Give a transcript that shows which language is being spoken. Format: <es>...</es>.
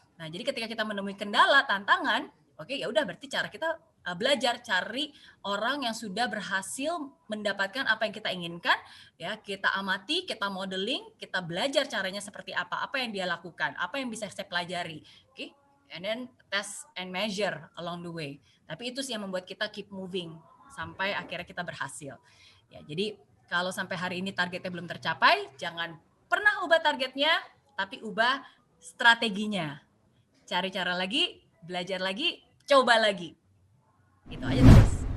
<id>Nah, jadi ketika kita menemui kendala, tantangan, ya udah berarti cara kita belajar, cari orang yang sudah berhasil mendapatkan apa yang kita inginkan, ya kita amati, kita modeling, kita belajar caranya seperti apa yang dia lakukan, apa yang bisa saya pelajari, oke?</id> <en>And then test and measure along the way.</en> <id>Tapi itu sih yang membuat kita</id> <en>keep moving</en> <id>sampai akhirnya kita berhasil. Ya, jadi kalau sampai hari ini targetnya belum tercapai, jangan pernah ubah targetnya, tapi ubah strateginya. Cari cara lagi, belajar lagi, coba lagi. Itu aja terus.</id>